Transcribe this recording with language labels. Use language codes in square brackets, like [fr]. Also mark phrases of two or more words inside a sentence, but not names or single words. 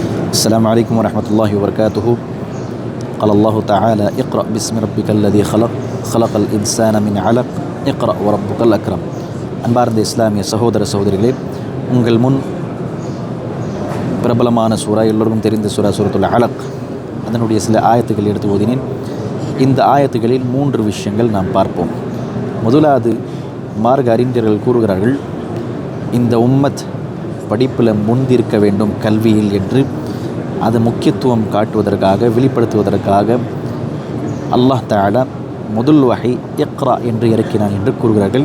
[ar] السلام عليكم ورحمة الله وبركاته. قال الله تعالى: اقرأ باسم ربك الذي خلق الإنسان من علق اقرأ وربك الأكرم. [ta] அன்பார்ந்த இஸ்லாமிய சகோதர சகோதரிகளே, உங்கள் முன் பிரபலமான சூரா, எல்லோருக்கும் தெரிந்த சூரத்துல் அலக், அதனுடைய சில ஆயத்துக்கள் எடுத்து ஓதினேன். இந்த ஆயத்துகளில் 3 விஷயங்கள் நாம் பார்ப்போம். முதலாவது, மார்க்க அறிஞர்கள் கூறுகிறார்கள், இந்த உம்மத் படிப்பில் முந்திருக்க வேண்டும் கல்வியில் என்று அது முக்கியத்துவம் காட்டுவதற்காக, வெளிப்படுத்துவதற்காக [ar] الله تعالى [ta] முதல் வஹி இக்ரா என்று இறக்கினான் என்று கூறுகிறார்கள்.